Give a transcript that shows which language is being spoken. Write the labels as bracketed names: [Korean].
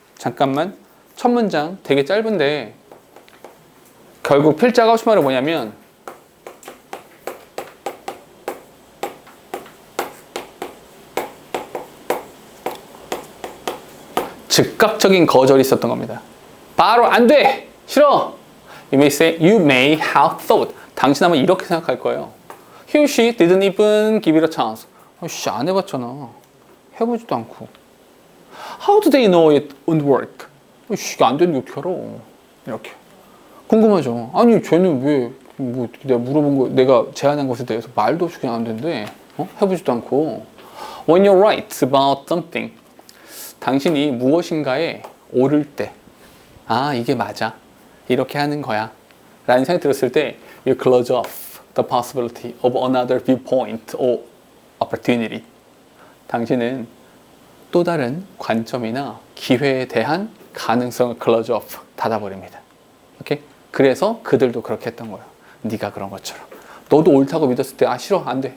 [Korean] 잠깐만 첫 문장 되게 짧은데 결국 필자가 하고 싶은 말은 뭐냐면 즉각적인 거절이 있었던 겁니다. 바로 안 돼! 싫어! [English] You may say, you may have thought. [Korean] 당신 아마 이렇게 생각할 거예요. [English] He or she didn't even give it a chance. [Korean] 씨, 안 해봤잖아. 해보지도 않고. [English] How do they know it won't work? [Korean] 씨, 안 되는 게 어떻게 알아? 이렇게. 궁금하죠? 아니, 쟤는 왜, 내가 물어본 거, 내가 제안한 것에 대해서 말도 없이 그냥 안 된대. 해보지도 않고. [English] When you're right about something. [Korean] 당신이 무엇인가에 오를 때, 아, 이게 맞아. 이렇게 하는 거야. 라는 생각이 들었을 때, [English] you close off the possibility of another viewpoint or opportunity. [Korean] 당신은 또 다른 관점이나 기회에 대한 가능성을 close off, 닫아버립니다. 오케이? 그래서 그들도 그렇게 했던 거야. 네가 그런 것처럼. 너도 옳다고 믿었을 때, 아, 싫어, 안 돼.